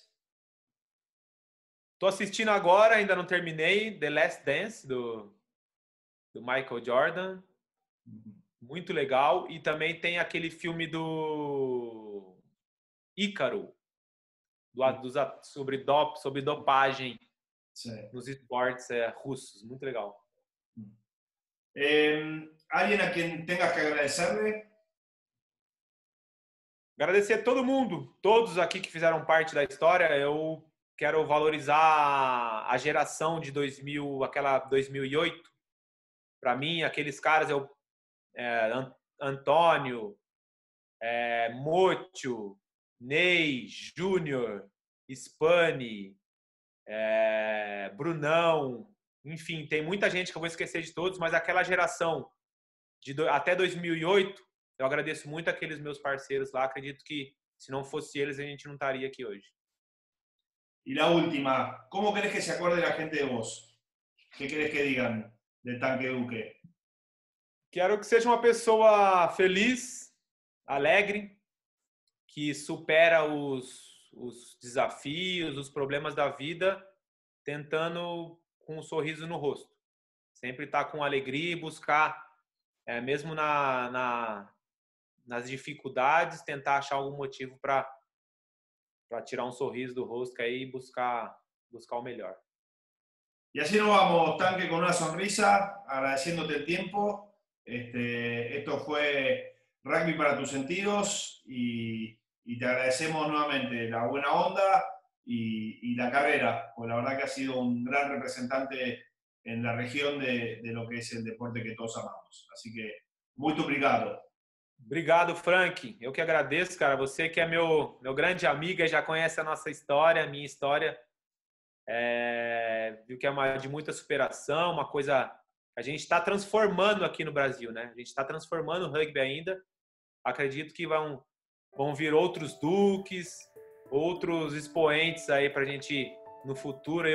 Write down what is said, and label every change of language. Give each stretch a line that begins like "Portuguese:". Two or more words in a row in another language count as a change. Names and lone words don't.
Portuguese: Estou assistindo agora, ainda não terminei, The Last Dance, do Michael Jordan. Muito legal. E também tem aquele filme do Ícaro, sobre dopagem nos esportes russos. Muito legal.
Spanish: ¿Alguien a quien tengas que agradecerle?
Portuguese: Agradecer a todo mundo, todos aqui que fizeram parte da história. Eu quero valorizar a geração de 2000, aquela 2008. Para mim, aqueles caras, Antônio, Mocho, Ney, Júnior, Spani, Brunão, enfim, tem muita gente que eu vou esquecer de todos, mas aquela geração até 2008, eu agradeço muito aqueles meus parceiros lá. Acredito que se não fosse eles, a gente não estaria aqui hoje.
Spanish: Y la última, ¿cómo querés que se acuerde la gente de vos? ¿Qué querés que digan del Tanque Duque?
Portuguese: Quero que seja uma pessoa feliz, alegre, que supera os desafios, os problemas da vida, tentando com um sorriso no rosto. Sempre estar com alegria e buscar, mesmo nas dificuldades, tentar achar algum motivo para tirar um sorriso do rosto aí e buscar o melhor.
Spanish: Y así nos vamos, Tanque, con una sonrisa, agradeciéndote el tiempo. Esto fue Rugby para tus sentidos y te agradecemos nuevamente la buena onda y la carrera, porque la verdad que has sido un gran representante en la região de lo que es el deporte que todos amamos. Así que,
Portuguese: muito obrigado. Obrigado, Frank. Eu que agradeço, cara. Você que é meu grande amigo, já conhece a nossa história, a minha história. Viu que é de muita superação, uma coisa que a gente está transformando aqui no Brasil, né? A gente está transformando o rugby ainda. Acredito que vão vir outros duques, outros expoentes aí para a gente no futuro.